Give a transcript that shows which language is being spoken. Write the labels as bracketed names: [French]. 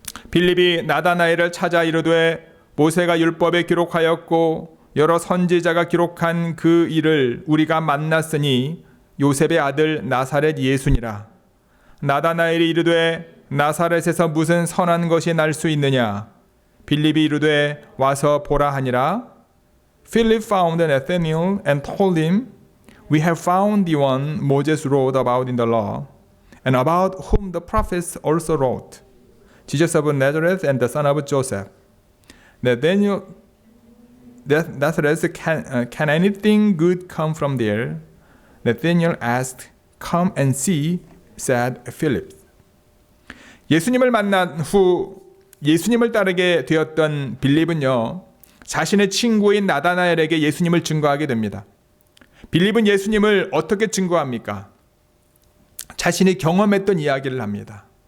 [Korean] 빌립이 나다나엘을 찾아 이르되 모세가 율법에 기록하였고 여러 선지자가 기록한 그 일을 우리가 만났으니 요셉의 아들 나사렛 예수니라. 나다나엘이 이르되 나사렛에서 무슨 선한 것이 날 수 있느냐? 빌립이 이르되 와서 보라 하니라. [English] Philip found Nathanael and told him, We have found the one Moses wrote about in the law, and about whom the prophets also wrote, Jesus of Nazareth and the son of Joseph. Nazareth, can anything good come from there? Nathanael asked, Come and see, said Philip. [Korean] 예수님을 만난 후 예수님을 따르게 되었던 빌립은요, 자신의 친구인 나다나엘에게 예수님을 증거하게 됩니다. 빌립은 예수님을 어떻게 증거합니까? 자신이 경험했던 이야기를 합니다.